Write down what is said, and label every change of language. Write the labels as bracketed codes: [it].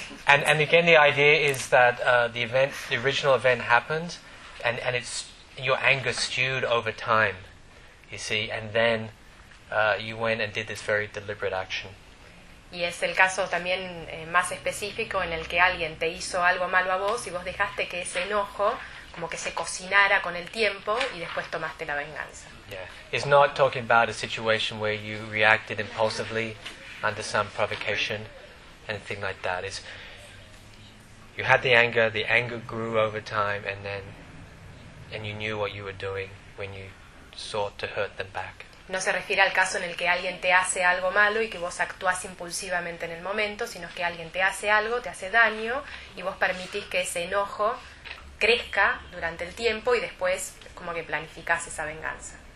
[en] And again, the idea is that the original event happened, and it's your anger stewed over time, you see, and then you went and did this very deliberate action. [es] Y es el caso también más específico en el que alguien te hizo algo malo a vos y vos dejaste que ese enojo como que se cocinara con el tiempo y después tomaste la venganza. [en] Yeah. It's not talking about a situation where you reacted impulsively under some provocation, anything like that. It's you had the anger grew over time, and you knew what you were doing when you sought to hurt them back. [es] No se refiere al caso en el que alguien te hace algo malo y que vos actuás impulsivamente en el momento, sino que alguien te hace algo, te hace daño, y vos permitís que ese enojo crezca durante el tiempo y después como que planificás esa venganza.